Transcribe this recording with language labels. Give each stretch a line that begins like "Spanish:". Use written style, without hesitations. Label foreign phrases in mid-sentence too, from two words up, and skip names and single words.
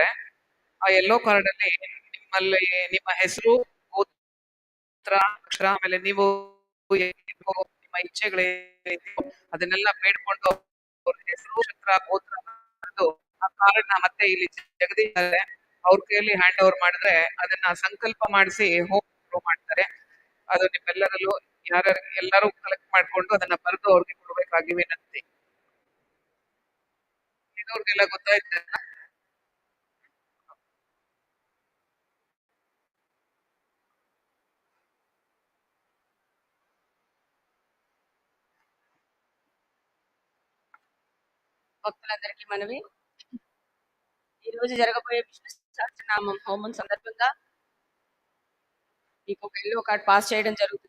Kannada: ಆ
English: yellow card
Kannada: ಅಲ್ಲಿ ನಿಮ್ಮಲ್ಲಿ ನಿಮ್ಮ ಹೆಸರು, ಗೋತ್ರ, ಅಕ್ಷರ, ಆಮೇಲೆ ನೀವು ನಿಮ್ಮ ಇಚ್ಛೆಗಳೇನಿದೆಯೋ ಅದನ್ನೆಲ್ಲ ಬೇಡ್ಕೊಂಡು ಅವ್ರ ಹೆಸರು, ನಕ್ಷತ್ರ, ಗೋತ್ರ ಬರೆದು ಆ ಕಾರ್ಡ್ ನ ಮತ್ತೆ ಇಲ್ಲಿ ಜಗದೀಶ್ ಅವ್ರ ಕೈಯಲ್ಲಿ
English: hand over
Kannada: ಮಾಡಿದ್ರೆ ಅದನ್ನ ಸಂಕಲ್ಪ ಮಾಡಿಸಿ ಹೋಮ್ ಶುರು ಮಾಡ್ತಾರೆ. ಅದು ನಿಮ್ಮೆಲ್ಲರಲ್ಲೂ ಎಲ್ಲರೂ ಕಲೆಕ್ಟ್ ಮಾಡ್ಕೊಂಡು ಅದನ್ನ ಬರೆದು ಅವ್ರಿಗೆ ಕೊಡ್ಬೇಕಾಗಿ ವಿನಂತಿ. ಇವ್ರಿಗೆಲ್ಲ ಗೊತ್ತಾಯ್ತು.
Telugu: భక్తులందరికీ మనవి, ఈ రోజు జరగబోయే విష్ణు సహస్రనామం హోమం సందర్భంగా మీకు ఒక
English: yellow card pass
Telugu: చేయడం జరుగుతుంది.